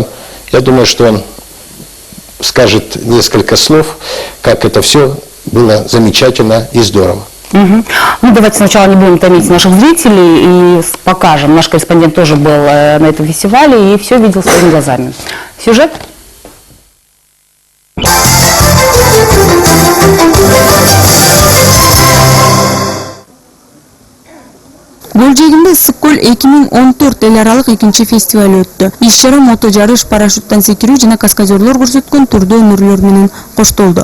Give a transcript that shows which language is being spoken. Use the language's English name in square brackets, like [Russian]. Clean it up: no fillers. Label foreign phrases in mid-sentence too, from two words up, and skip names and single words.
[Russian] Я думаю, что он скажет несколько слов, как это все было замечательно и здорово. Мгм. Ну, давайте сначала не будем томить наших зрителей и покажем. Наш корреспондент тоже был на этом фестивале и все видел своими глазами. Сюжет? [Kyrgyz] Гөлжегинде Ысык-Көл 2014 эл аралык экинчи фестиваль өттү. Иш-чара мото жарыш, парашюттан секирүү жана каскадерлор көрсөткөн турдуу өнөрлөр менен коштолду.